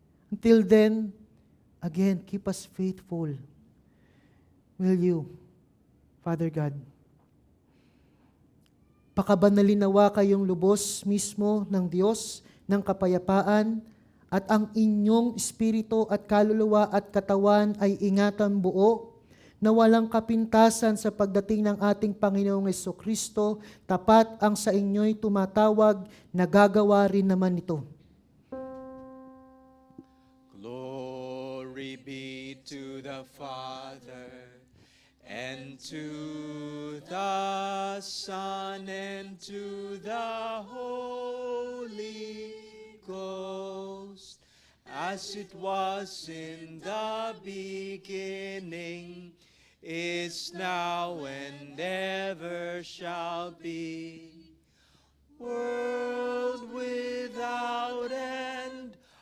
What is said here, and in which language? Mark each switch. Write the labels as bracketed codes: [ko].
[en] Until then, again, keep us faithful. Will you, Father God, [tl] pakabanalin nawa kayong lubos mismo ng Diyos ng kapayapaan at ang inyong espiritu at kaluluwa at katawan ay ingatan buo na walang kapintasan sa pagdating ng ating Panginoong Jesucristo, tapat ang sa inyo'y tumatawag, nagagawa rin naman ito. [en] Glory be to the Father, and to the Son, and to the Holy Ghost, as it was in the beginning, is now, and ever shall be, world without end.